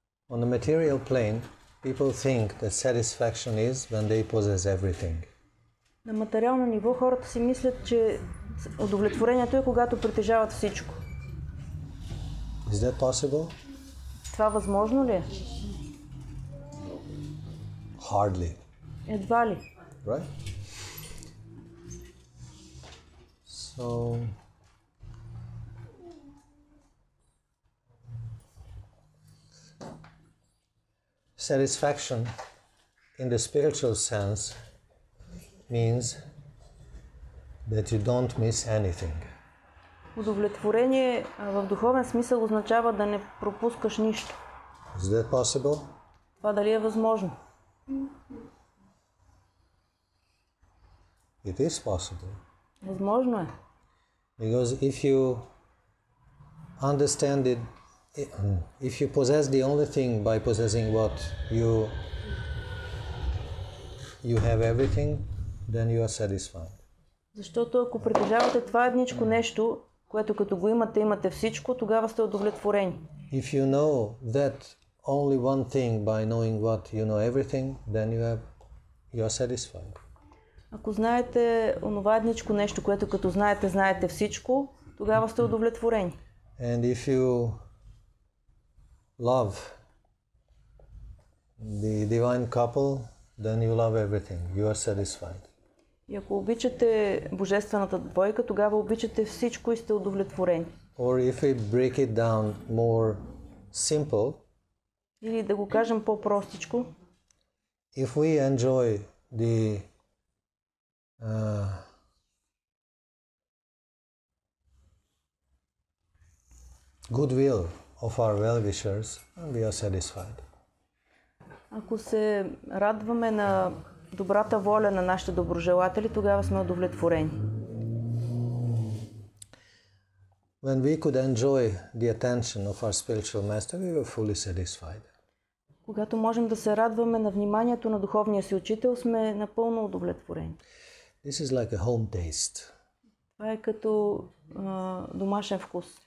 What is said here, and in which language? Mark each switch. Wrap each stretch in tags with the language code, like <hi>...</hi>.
<en>On the material plane, people think that satisfaction is when they possess everything.</en> <bg>На материално ниво хората си мислят, че удовлетворението е когато притежават всичко.</bg> <en>Is that possible?</en> <bg>Това възможно ли е?</bg> <en>Hardly.</en> <bg>Едва ли.</bg> <en>Right? So, satisfaction in the spiritual sense means that you don't miss anything.</en> <bg>Удовлетворение в духовен смисъл означава да не пропускаш нищо.</bg> <en>Is that possible?</en> <bg>Това дали е възможно?</bg> <en>It is possible.</en> <bg>Възможно е.</bg> <en>Because if you understand it, if you possess the only thing by possessing what you have everything, then you are satisfied.</en> <bg>Защото ако притежавате това едничко нещо, което като го имате, имате всичко, тогава сте удовлетворени.</bg> <en>If you know that only one thing by knowing what you know everything, then you are satisfied.</en> <bg>Ако знаете онова едничко нещо, което като знаете всичко, тогава сте удовлетворени.</bg> <en>And if you love the divine couple, then you love everything. You are satisfied.</en> <bg>И ако обичате божествената двойка, тогава обичате всичко и сте удовлетворени.</bg> <en>Or if we break it down more simple,</en> <bg>или да го кажем по-простичко,</bg> <en>if we enjoy the goodwill of our well-wishers, we are satisfied.</en> <bg>Ако се радваме на добрата воля на нашите доброжелатели, тогава сме удовлетворени.</bg> <en>When we could enjoy the attention of our spiritual master, we were fully satisfied.</en> <bg>Когато можем да се радваме на вниманието на духовния си учител, сме напълно удовлетворени.</bg> <en>This is like a home taste.</en> <bg>Това е като домашен вкус.</bg>